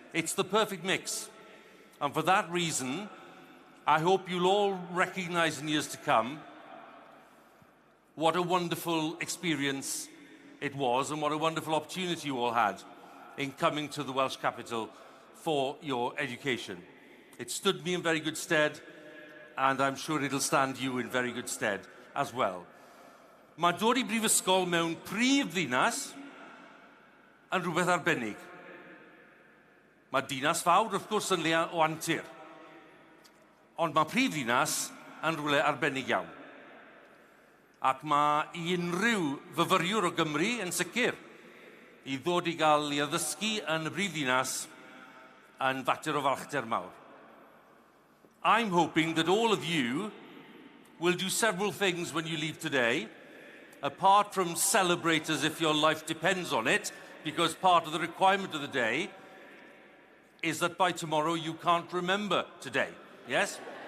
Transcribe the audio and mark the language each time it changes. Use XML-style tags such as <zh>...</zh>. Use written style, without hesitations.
<en>It's the perfect mix. And for that reason, I hope you'll all recognize in years to come what a wonderful experience it was and what a wonderful opportunity you all had in coming to the Welsh capital for your education. It stood me in very good stead, and I'm sure it'll stand you in very good stead as well.</en> <cy>Mae dod i brifysgol mewn prif ddinas yn rhywbeth arbennig. Mae dinas fawr wrth gwrs yn le o antur. Ond mae prif ddinas yn rhywle arbennig iawn. Ac mae unrhyw fyfyriwr o Gymru yn sicr i ddod i gael ei addysgu yn y brif ddinas yn fater o falchder mawr.</cy> <en>I'm hoping that all of you will do several things when you leave today, apart from celebrate as if your life depends on it, because part of the requirement of the day is that by tomorrow you can't remember today. Yes?</en>